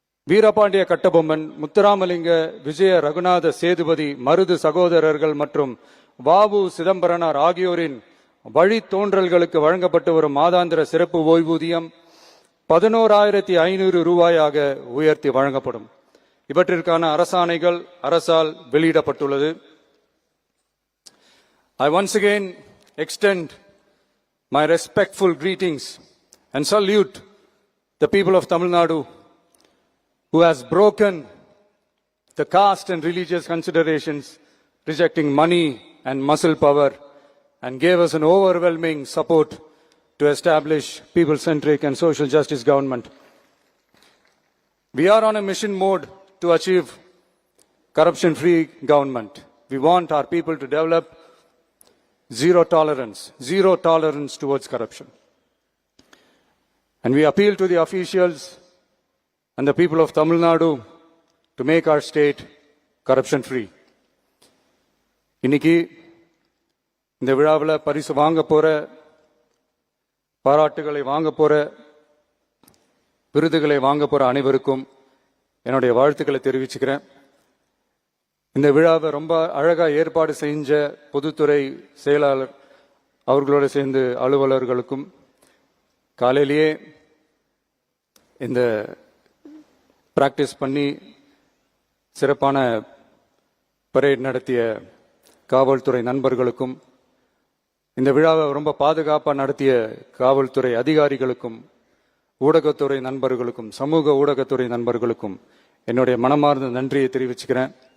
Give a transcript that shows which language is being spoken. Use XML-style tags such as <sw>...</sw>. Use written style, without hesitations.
<ta>வீரபாண்டிய கட்டபொம்மன், முத்துராமலிங்க, விஜய ரகுநாத சேதுபதி, மருது சகோதரர்கள் மற்றும் வாவு சிதம்பரனார் ஆகியோரின் வழித்தோன்றல்களுக்கு வழங்கப்பட்டு வரும் மாதாந்திர சிறப்பு ஓய்வூதியம் 11,500 ரூபாயாக உயர்த்தி வழங்கப்படும். இவற்றிற்கான அரசாணைகள் அரசால் வெளியிடப்பட்டுள்ளது.</ta> <en>I once again extend my respectful greetings and salute the people of Tamil Nadu who has broken the caste and religious considerations, rejecting money and muscle power, and gave us an overwhelming support to establish people-centric and social justice government. We are on a mission mode to achieve corruption-free government. We want our people to develop zero tolerance towards corruption. And we appeal to the officials and the people of Tamil Nadu to make our state corruption-free.</en> <ta>இன்னைக்கு இந்த விழாவில் பரிசு வாங்க போற, பாராட்டுகளை வாங்க போற, விருதுகளை வாங்க போற அனைவருக்கும் என்னுடைய வாழ்த்துக்களை தெரிவிச்சுக்கிறேன். இந்த விழாவை ரொம்ப அழகா ஏற்பாடு செஞ்ச பொதுத்துறை செயலாளர் அவர்களோடு சேர்ந்து அலுவலர்களுக்கும், காலையிலேயே இந்த பிராக்டிஸ் பண்ணி சிறப்பான பரேட் நடத்திய காவல்துறை நண்பர்களுக்கும், இந்த விழாவை ரொம்ப பாதுகாப்பாக நடத்திய காவல்துறை அதிகாரிகளுக்கும், ஊடகத்துறை நண்பர்களுக்கும், சமூக ஊடகத்துறை நண்பர்களுக்கும் என்னுடைய மனமார்ந்த நன்றியை தெரிவிச்சுக்கிறேன்.</ta>